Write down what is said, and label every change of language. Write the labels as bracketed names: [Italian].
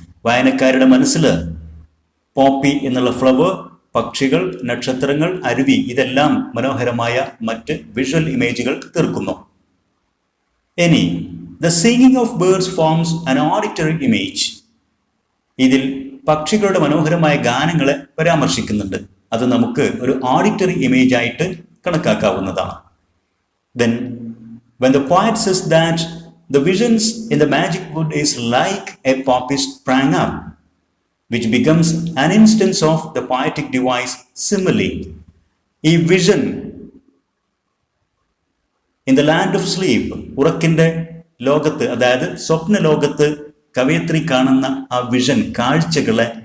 [Malayalam] വായനക്കാരുടെ മനസ്സിൽ പോപ്പി എന്നുള്ള ഫ്ലവർ, പക്ഷികൾ, നക്ഷത്രങ്ങൾ, അരുവി ഇതെല്ലാം മനോഹരമായ മറ്റ് വിഷ്വൽ ഇമേജുകൾ തീർക്കുന്നു. ഇനി [English] the singing of birds forms an auditory image. [Malayalam] ഇതിൽ പക്ഷികളുടെ മനോഹരമായ ഗാനങ്ങളെ പരാമർശിക്കുന്നുണ്ട്. അത് നമുക്ക് ഒരു ഓഡിറ്ററി ഇമേജ് ആയിട്ട് കണക്കാക്കാവുന്നതാണ്. [English] Then when the poet says that the visions in the magic wood is like a poppy sprang up, which becomes an instance of the poetic device simile. [Malayalam] ഈ vision [English] in the land of sleep, [Malayalam] ഉറക്കിന്റെ ലോകത്ത്, അതായത് സ്വപ്ന ലോകത്ത് കവയത്രി കാണുന്ന ആ vision, കാഴ്ചകളെ